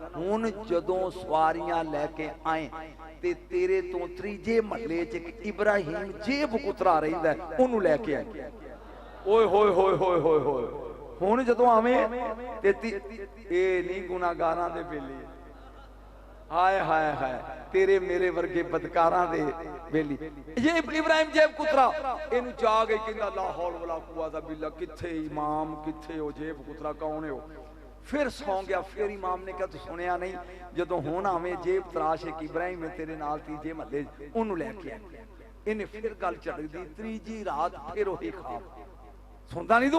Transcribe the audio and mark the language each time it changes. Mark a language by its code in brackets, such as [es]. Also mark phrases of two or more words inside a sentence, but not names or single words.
[pa] ہن جدوں سواریاں لے کے آئے تے تیرے توں تریجے محلے چ اک ابراہیم جیب کترا رہندا ہے، اوہنوں لے کے آئے. اوئے ہوئے ہوئے ہوئے ہوئے ہوئے، ہن جدوں آویں تے اے نہیں گناہگاراں دے بیلی، ہائے ہائے ہائے تیرے میرے ورگے بدکاراں دے بیلی. یہ ابراہیم جیب کترا اینوں جا گئی، کہندا [ar] لا حول ولا قوة بالله, [pa] کتھے امام کتھے ہو جیب کترا، کون ہے ہو? فیر سو گیا. فیر امام نے کہا تو سنیا نہیں، جدوں ہن آویں جیب تراش اک ابراہیم ہے تیرے نال تیجے محلے اوہنوں لے کے آ. انہیں فیر گل چڑھ دی، تریجی رات فیر وہی خواب. [ur] سنتا نہیں تو?